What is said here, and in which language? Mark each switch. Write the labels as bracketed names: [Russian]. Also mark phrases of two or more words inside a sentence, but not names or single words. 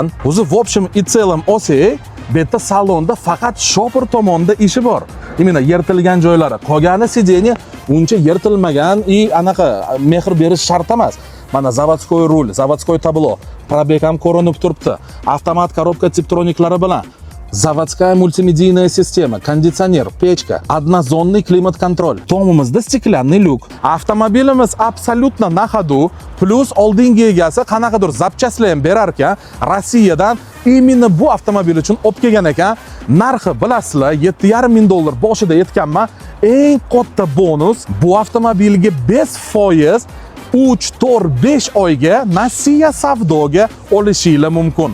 [Uzbek] O'zi [Russian] в общем и целом [Uzbek] olsak, bu yerda salonda faqat shofer tomonda ishi bor. Именно yirtilgan joylari. Qolgani sideniya uncha yirtilmagan, anaqa mehr berish shart emas. Mana заводской rul, заводской tablo, probeg ham ko'rinib turibdi. Avtomat korobka tiptroniklari bilan. [Russian] Заводская мультимедийная система, кондиционер, печка, однозонный климат-контроль. [Uzbek] Tomimizda [Russian] стеклянный люк. [Uzbek] Avtomobilimiz [Russian] абсолютно на ходу, [Uzbek] plus oldingi egasi qanaqadir zapchastlar ham berar ekan. Rossiyadan именно bu avtomobil uchun olib kelgan ekan. Narxi bilasizlar, $7,5 ming boshida aytganman. Eng katta bonus bu avtomobilga 5% 3-4-5 oyga nasiya savdoga olishinglar mumkin.